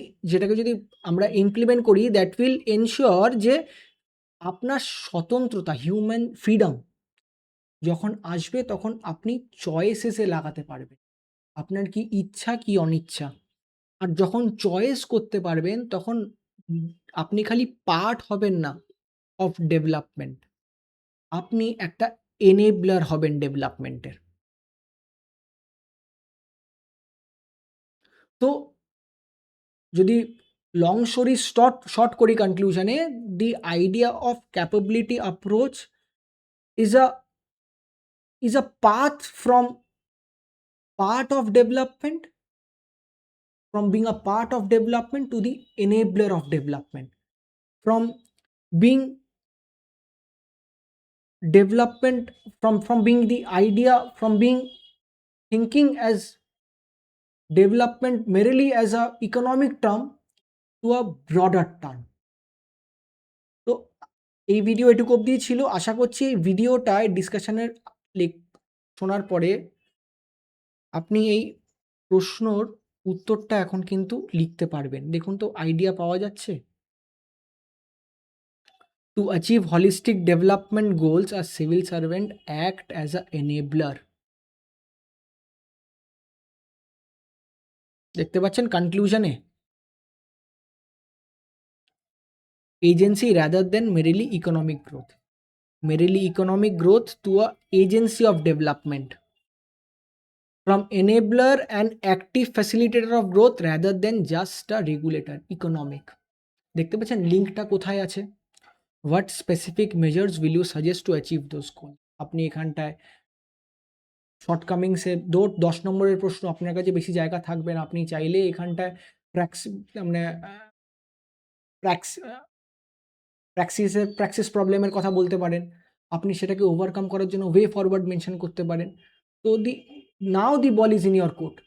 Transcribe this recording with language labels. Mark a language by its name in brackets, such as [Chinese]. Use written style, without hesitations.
[Bangla] যেটাকে যদি আমরা ইমপ্লিমেন্ট করি, [English] that will ensure [Bangla] যে আপনার স্বতন্ত্রতা, হিউম্যান ফ্রিডম যখন আসবে, তখন আপনি চয়েসেসে লাগাতে পারবেন আপনার কি ইচ্ছা কি অনিচ্ছা। আর যখন চয়েস করতে পারবেন, তখন আপনি খালি পার্ট হবেন না অফ ডেভেলপমেন্ট, আপনি একটা এনেবলার হবেন ডেভেলপমেন্টের। তো যদি [English] long story short [Bangla] করি কনক্লুশনে, [English] The idea of capability approach is a path from part of development, from being a part of development to the enabler of development, from being development, from being the idea, from being thinking as development merely as a economic term to a broader term. [Bangla] তো এই video এটুকু অবধি ছিল। আশা করছি এই ভিডিওটায় ডিসকাশনের শোনার পরে আপনি এই প্রশ্নর উত্তরটা এখন কিন্তু লিখতে পারবেন। দেখুন তো আইডিয়া পাওয়া যাচ্ছে? [English] To achieve holistic development goals, a civil servant act as a enabler. [Bangla] দেখতে পাচ্ছেন কনক্লুশনে? [English] Agency rather than merely economic growth. Merely economic growth to a agency of development. From enabler and active facilitator of growth rather than just a regulator. Economic. [Bangla] দেখতে পাচ্ছেন লিঙ্কটা কোথায় আছে? [English] What specific measures will you suggest to achieve those goals? [Bangla] আপনি এখানটায় শর্টকামিংসে 10 নম্বরের প্রশ্ন, আপনার কাছে বেশি জায়গা থাকবে না। আপনি চাইলে এখানটায় প্র্যাক্স মানে প্র্যাক্স প্র্যাক্সিস প্রবলেমের কথা বলতে পারেন। আপনি সেটাকে ওভারকাম করার জন্য ওয়ে ফরওয়ার্ড মেনশন করতে পারেন। তো [English] Now the ball is in your court.